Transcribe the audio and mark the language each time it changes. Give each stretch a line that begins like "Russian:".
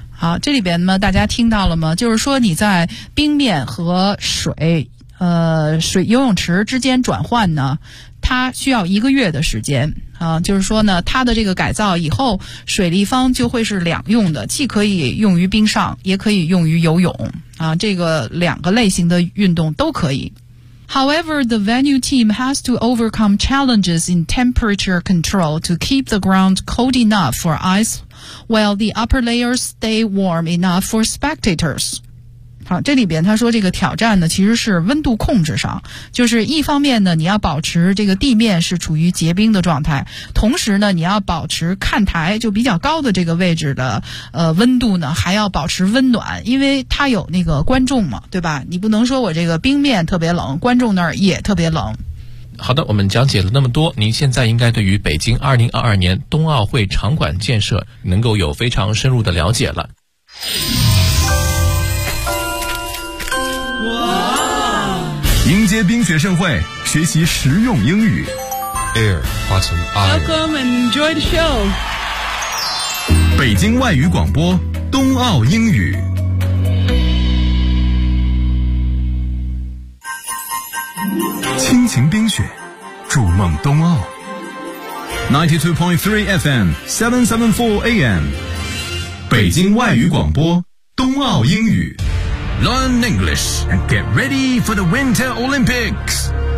Chinese: 好，这里边呢，大家听到了吗？就是说你在冰面和水游泳池之间转换呢，它需要一个月的时间。就是说呢，它的这个改造以后，水立方就会是两用的，既可以用于冰上，也可以用于游泳。这个两个类型的运动都可以。
English: However, the venue team has to overcome challenges in temperature control to keep the ground cold enough for ice, while the upper layers stay warm enough for spectators.
Chinese: 好，这里边他说这个挑战呢，其实是温度控制上，就是一方面呢，你要保持这个地面是处于结冰的状态，同时呢，你要保持看台就比较高的这个位置的温度呢，还要保持温暖，因为它有那个观众嘛，对吧？你不能说我这个冰面特别冷，观众那儿也特别冷。好的，我们讲解了那么多，您现在应该对于北京2022年冬奥会场馆建设能够有非常深入的了解了。哇！迎接冰雪盛会，学习实用英语。
English: Air, Watson, I. Welcome and enjoy the show.
Chinese: 北京外语广播，冬奥英语。亲情冰雪，筑梦冬奥。92.3 FM, 774 AM. 北京外语广播冬奥英语。
English: Learn English and get ready for the Winter Olympics.